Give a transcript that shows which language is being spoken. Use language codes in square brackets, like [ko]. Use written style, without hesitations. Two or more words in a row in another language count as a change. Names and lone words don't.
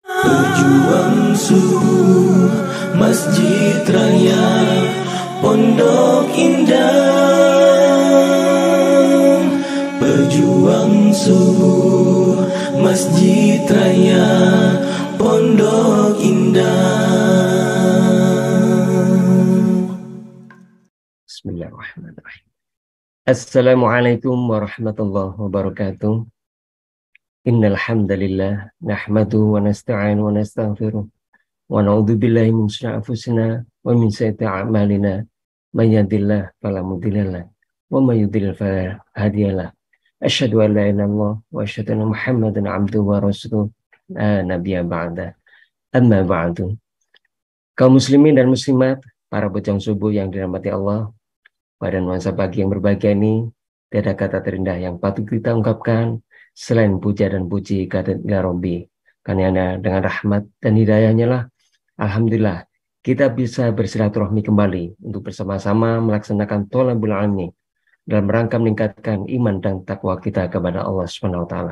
[id] Pejuang subuh Masjid Raya Pondok Indah. Pejuang subuh Masjid Raya Pondok Indah. [ar] Bismillahirrahmanirrahim. السلام عليكم ورحمة الله وبركاته. إن الحمد لله نحمده ونستعينه ونستغفره ونعوذ بالله من شرور أنفسنا ومن سيئات أعمالنا. من يهده الله فلا مضل له ومن يضلل فلا هادي له. أشهد أن لا إله إلا الله وأشهد أن محمدا عبده ورسوله. لا نبي بعد أما بعد. [id] Kaum muslimin dan muslimat, para bujang subuh yang dirahmati Allah, pada nuansa pagi yang berbahagia ini, tiada kata terindah yang patut kita ungkapkan selain puja dan puji kehadirat [ar] يا ربي. [id] Karena dengan rahmat dan hidayahnya lah, alhamdulillah, kita bisa bersilaturahmi kembali untuk bersama-sama melaksanakan [ar] طلب العلم [id] dalam rangka meningkatkan iman dan takwa kita kepada Allah [ar] سبحانه وتعالى.